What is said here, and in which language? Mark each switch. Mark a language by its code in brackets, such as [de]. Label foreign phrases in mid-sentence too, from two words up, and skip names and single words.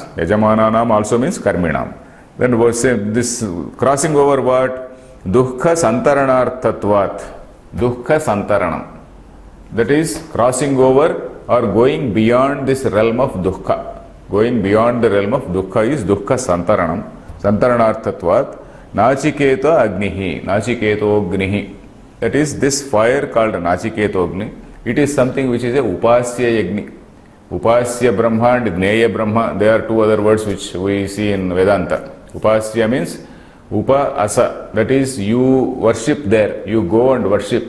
[en] Yajamananam also means Karminam. Then this crossing over what? [sa] दुःख सन्तरणार्थत्वात्. दुःख सन्तरणम्. [en] That is crossing over or going beyond this realm of dukkha. Going beyond the realm of dukkha is [sa] दुःख सन्तरणम्. सन्तरणार्थत्वात् नचिकेता अग्निः. नचिकेतो अग्निः. [en] That is this fire called Nachiketo Agni. It is something which is a [sa] उपास्य अग्नि। उपास्य ब्रह्म [en] and [sa] ज्ञेय ब्रह्म. [en] There are two other words which we see in Vedanta. Upasya means [sa] उप आस. [en] That is, you worship there. You go and worship.